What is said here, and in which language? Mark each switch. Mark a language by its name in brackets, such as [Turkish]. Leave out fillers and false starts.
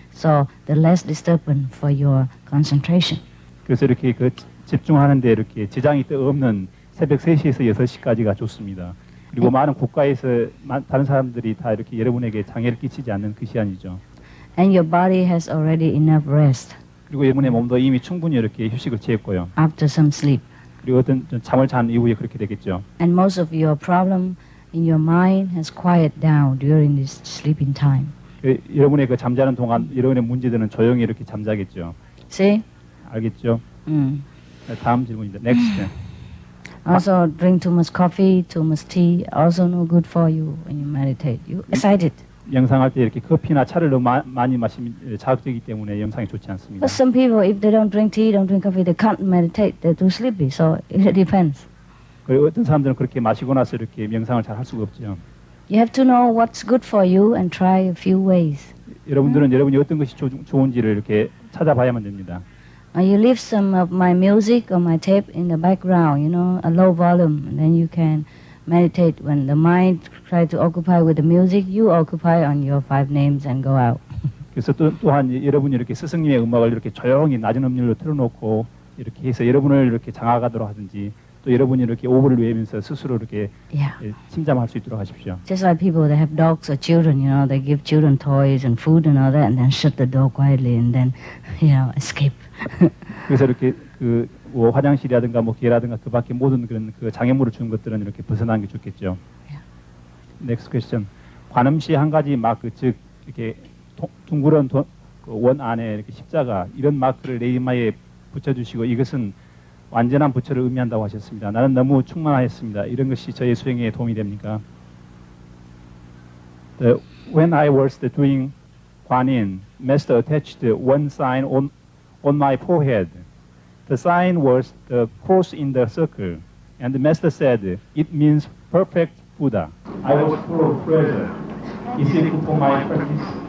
[English] So the less disturbance for your concentration. [Korean] 그래서 이렇게 그 집중하는데 이렇게 지장이 없는 새벽 3시에서 6시까지가 좋습니다. 그리고 많은 국가에서 다른 사람들이 다 이렇게 여러분에게 장애를 끼치지 않는 그 시간이죠. [English] And your body has already enough rest. [Korean] 그리고 여러분의 몸도 이미 충분히 이렇게 휴식을 취했고요. [English] After some sleep. [Korean] 그리고 어떤 잠을 잔 이후에 그렇게 되겠죠. [English] And most of your problem in your mind has quieted down during this sleeping time. [Korean] 여러분의 그 잠자는 동안 여러분의 문제들은 조용히 이렇게 잠자겠죠. [English] See? [Korean] 알겠죠? 다음 질문입니다. [English] Next. Also, drink too much coffee, too much tea, also no good for you when you meditate. You excited. [Korean] 명상할 때 이렇게 커피나 차를 너무 많이 마시면 자극되기 때문에 명상이 좋지 않습니다. [English] But some people, if they don't drink tea, don't drink coffee, they can't meditate. They're too sleepy. So it depends. [Korean] 그리고 어떤 사람들은 그렇게 마시고 나서 이렇게 명상을 잘 할 수가 없죠. [English] You have to know what's good for you and try a few ways. [Korean] 여러분들은 여러분이 어떤 것이 좋은지를 이렇게 찾아봐야만 됩니다. [English] You leave some of my music or my tape in the background, a low volume, and then you can meditate. When the mind tries to occupy with the music, you occupy on your 5 names and go out. [Korean] 그래서 또한 여러분이 이렇게 스승님의 음악을 이렇게 조용히 낮은 음률로 틀어놓고 이렇게 해서 여러분을 이렇게 장악하도록 하든지 또 여러분이 이렇게 오브를 외우면서 스스로 이렇게 침잠할 수 있도록 하십시오. [English] Just like people that have dogs or children, they give children toys and food and all that, and then shut the door quietly and then, escape. [Korean] 그래서 이렇게 화장실이라든가 개라든가 그 밖에 모든 그런 그 장애물을 주는 것들은 이렇게 벗어나는 게 좋겠죠. [English] Next question. [Korean] 관음시 한 가지 마크, 즉 이렇게 둥그런 원 안에 이렇게 십자가 이런 마크를 내 이마에 붙여주시고 이것은 완전한 부처를 의미한다고 하셨습니다. 나는 너무 충만하였습니다. 이런 것이 저의 수행에 도움이 됩니까? [English] When I was doing Guanyin, Master attached one sign on my forehead. The sign was the cross in the circle, and the master said, it means perfect Buddha. I was full of pleasure. Is it good for my practice?